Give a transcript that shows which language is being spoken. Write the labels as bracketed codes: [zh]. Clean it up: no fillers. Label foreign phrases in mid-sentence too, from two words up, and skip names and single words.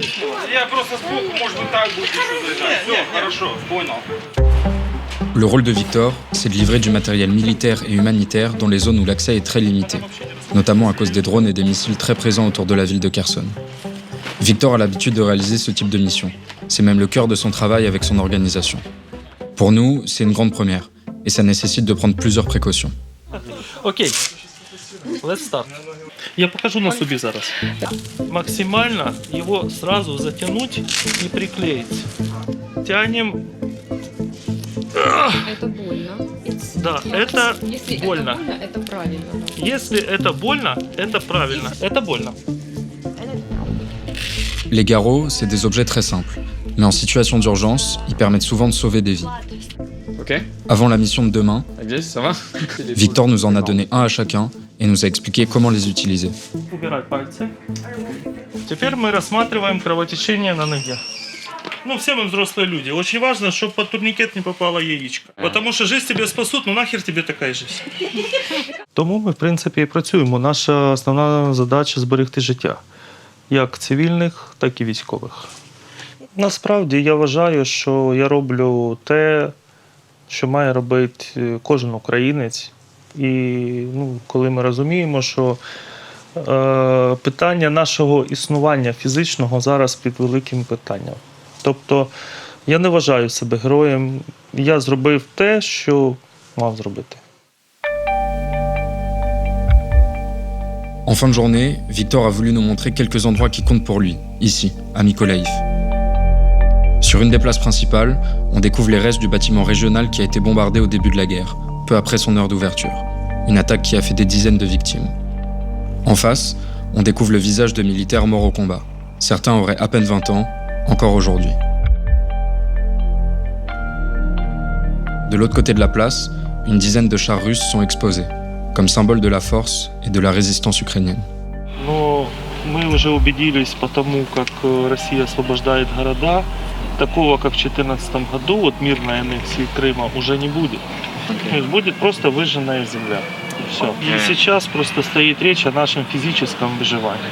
[fr] Le rôle de Victor, c'est de livrer du matériel militaire et humanitaire dans les zones où l'accès est très limité, notamment à cause des drones et des missiles très présents autour de la ville de Kherson. Victor a l'habitude de réaliser ce type de mission. C'est même le cœur de son travail avec son organisation. Pour nous, c'est une grande première, et ça nécessite de prendre plusieurs précautions. [en] Окей, let's start. [uk] Я покажу на собі зараз. [ru] Максимально его сразу затянуть и приклеить. Тянем. Это больно. Да, это Если больно. это больно, это правильно. Если это больно, это правильно. Это больно. [fr] Les garrots, c'est des objets très simples, mais en situation d'urgence, ils permettent souvent de sauver des vies. Avant la mission de demain, Victor nous en a donné un à chacun et nous a expliqué comment les utiliser. [ru] Убирай пальцы. Теперь мы рассматриваем кровотечение на ноге. Ну, все мы взрослые люди. Очень важно, чтобы под турникет не попало яичко. [uk] Потому що жизнь тебе спасуть, ну нахер тебе така жизнь. Тому ми, в принципі, і працюємо. Наша основна задача – зберегти життя. Як цивільних, так і військових. Насправді, я вважаю, що я роблю те, що має робити кожен українець. І коли ми розуміємо, що питання нашого існування фізичного зараз під великим питанням. Тобто, я не вважаю себе героєм, я зробив те, що мав зробити. [fr] En fin de journée, Victor a voulu nous montrer quelques endroits qui comptent pour lui, ici, à Mykolaïv. Sur une des places principales, on découvre les restes du bâtiment régional qui a été bombardé au début de la guerre, peu après son heure d'ouverture. Une attaque qui a fait des dizaines de victimes. En face, on découvre le visage de militaires morts au combat. Certains auraient à peine 20 ans, encore aujourd'hui. De l'autre côté de la place, une dizaine de chars russes sont exposés, comme symbole de la force et de la résistance ukrainienne. [ru] Но мы уже убедились по тому, как Россия освобождает города, такого, как в 2014 году, вот мирной аннексии Крыма уже не будет. То есть будет просто выжженная земля. И все. И сейчас просто стоит речь о нашем физическом выживании.